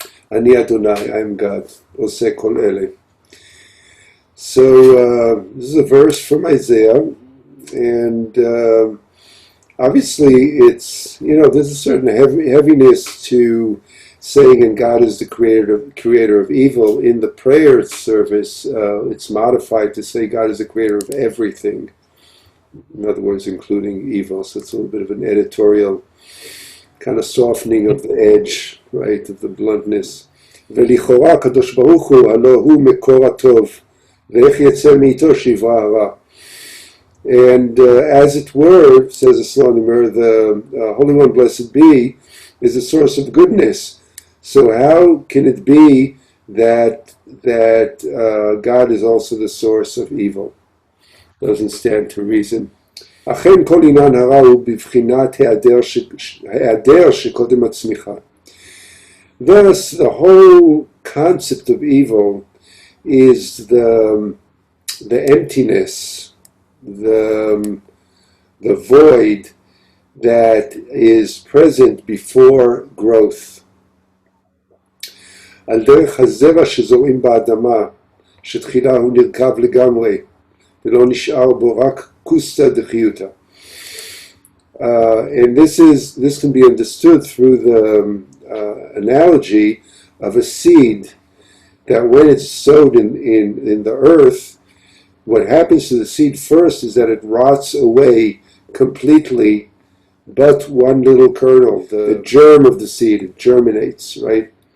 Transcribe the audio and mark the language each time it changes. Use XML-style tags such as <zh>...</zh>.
<he>Ani Adonai,</he> <en>I am God,</en> <he>oseh kol ele.</he> <en>So this is a verse from Isaiah, and obviously it's, there's a certain heaviness to saying, and God is the creator of evil. In the prayer service, it's modified to say God is the creator of everything. In other words, including evil. So it's a little bit of an editorial kind of softening of the edge, right, of the bluntness.</en> <he>ולכאורה הקדוש ברוך הוא, הלא הוא מקור הטוב, ואיך יצא מאיתו שיברא הרע.</he> <en>And as it were, says the Slonimer, the Holy One, blessed be, is a source of goodness. So how can it be that God is also the source of evil? Doesn't stand to reason.</en> <he>אכן כל עניין הרע הוא בבחינת היעדר שקודם הצמיחה.</he> <en>Thus, the whole concept of evil is the emptiness, the void that is present before growth.</en> <he>על דרך הזרע שזורעים באדמה, שתחילה הוא נרקב לגמרי, ולא נשאר בו רק כוסתא דחיותא.</he> <en>And this can be understood through the analogy of a seed that when it's sowed in the earth, what happens to the seed first is that it rots away completely, but one little kernel, the germ of the seed, it germinates, right?</en>